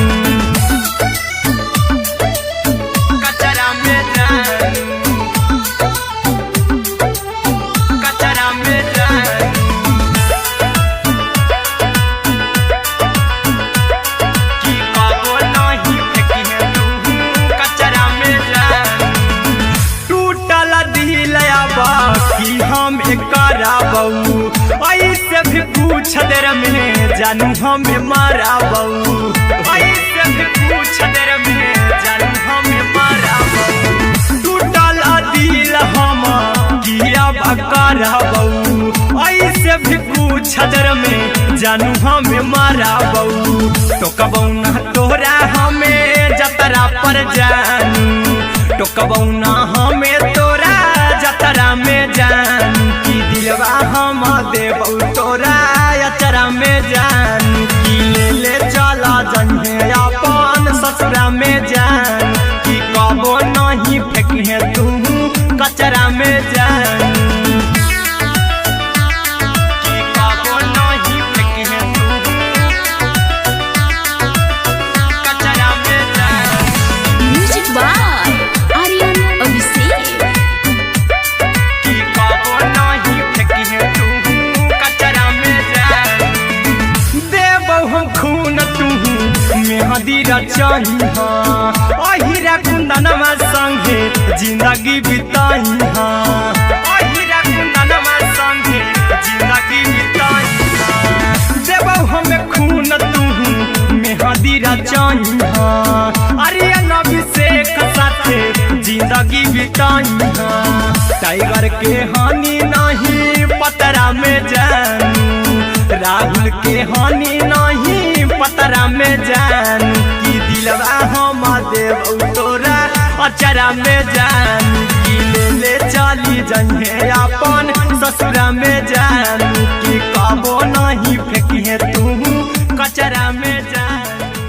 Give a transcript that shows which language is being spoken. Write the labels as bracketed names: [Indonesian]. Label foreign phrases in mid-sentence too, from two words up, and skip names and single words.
[Maithili] कचरा में जान, कचरा में जान, की कबो नहीं फेंकी तू कचरा में जान, टूटल दिल बाकी हम कराबौ, ऐसे भी पूछ देर में जानू हमें माराबौ, ऐसे भी पूछ देर में जानू हमें माराबौ, टूटल दिल हम किया कराबौ, ऐसे भी पूछ देर में जानू हमें माराबौ, टोकबौ ना तोरा हमें जतरा पर जानू, टोकबौ ना हमें तोरा जतरा में जान, की दिलवा हम देबौ तोरा अचरा में जान, की ले चला जइहे अपन ससुरा में जान, की कबो नहीं फेंकी तू कचरा में जान, की कबो नहीं फेंकी तू कचरा में जान। [English] Music by आर्यन अभिषेक। [Maithili] की कबो नहीं फेंकी तू कचरा में जान, देबौ हम खून तू मेहदी रचही अहिरा कुंदनमा संगे जिंदगी बिताई, अहिरा कुंदनमा संगे जिंदगी बिताई, देबौ हमें खून तू मेहदी रचही आर्यन अभिषेक साथे जिंदगी बिताई, टाइगर के हानि नहीं पतरा में जानू, राहुल के हानि नहीं पतरा में जानू, की दिलवा हम देबौ तोरा अचरा में जानू, की ले चली जइहे अपन ससुरा में जानू, की कबो नहीं फेंकी तू कचरा में जानू।